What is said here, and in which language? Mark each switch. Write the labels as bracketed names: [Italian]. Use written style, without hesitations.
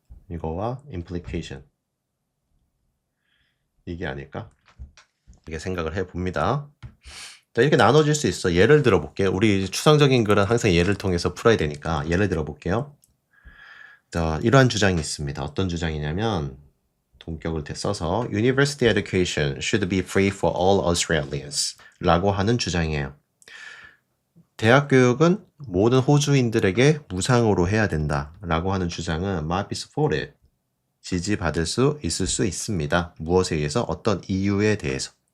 [Korean] 이거와 implication. 이게 아닐까? 이렇게 생각을 해봅니다. 자, 이렇게 나눠질 수 있어. 예를 들어 볼게요. 우리 추상적인 글은 항상 예를 통해서 풀어야 되니까 예를 들어 볼게요. 자, 이러한 주장이 있습니다. 어떤 주장이냐면 동격을 써서 [English] University education should be free for all Australians [Korean] 라고 하는 주장이에요. 대학 교육은 모든 호주인들에게 무상으로 해야 된다 라고 하는 주장은 [English] might be supported. [Korean] 지지받을 수 있을 수 있습니다. 무엇에 의해서? 어떤 이유에 대해서.